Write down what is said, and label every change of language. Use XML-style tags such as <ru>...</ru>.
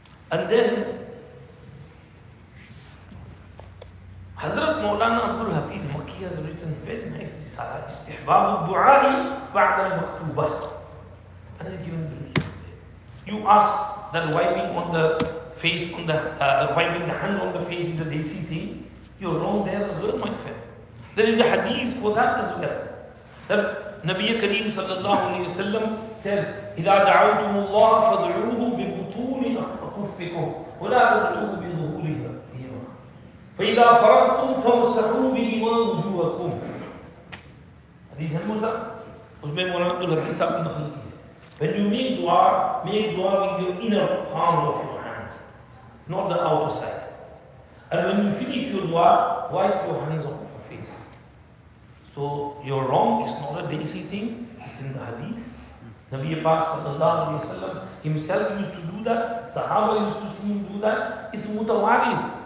<en>And then Hazrat Maulana Abdul Hafiz Makki has written very nice risala, Istihbab al-Du'ai ba'da al-Maktubah. And he's given the reason. You ask that wiping on the face, wiping the hand on the face is a desi thing. You're wrong there as well, my friend. There is a hadith for that as well. That Nabi Kareem sallallahu alayhi wa sallam said,</en> <ar>إِذَا دَعَوْتُمُ اللَّهَ فَادْعُوهُ بِبُطُونِ أَكُفِّكُمْ وَلَا تَدْعُوهُ بِظُهُورِهِ فَإِذَا فَرَغْتُمْ فَامْسَحُوا بِهِمَا وُجُوهَكُمْ.</ar> <hi>Hadith है मुझा उसमें मौलाना अब्दुल हफीज साहब ने नकल की है.</hi> <en>When you make dua with your inner palms of your hands, not the outer side. And when you finish your dua, wipe your hands on your face. So you're wrong, it's not a desi thing, it's in the hadith. Nabi Pak sallallahu alayhi wa sallam himself used to do that, Sahaba used to see him do that. It's mutawaris.</en>